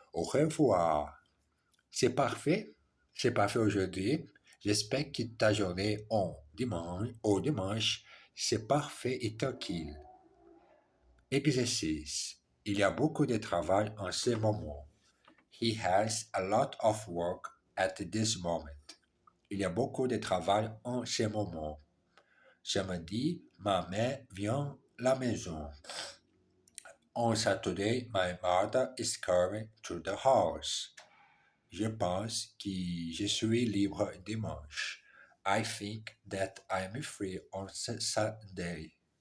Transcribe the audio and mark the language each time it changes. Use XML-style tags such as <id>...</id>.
<fr>Au revoir. C'est parfait. C'est parfait aujourd'hui. J'espère que ta journée au dimanche, c'est parfait et tranquille. Exercice. Il y a beaucoup de travail en ce moment.</fr> <en>He has a lot of work at this moment.</en> <fr>Il y a beaucoup de travail en ce moment. Samedi, ma mère vient à la maison.</fr> <en>On Saturday, my mother is coming to the house.</en> <fr>Je pense que je suis libre dimanche.</fr> <en>I think that I'm free on Sunday.</en>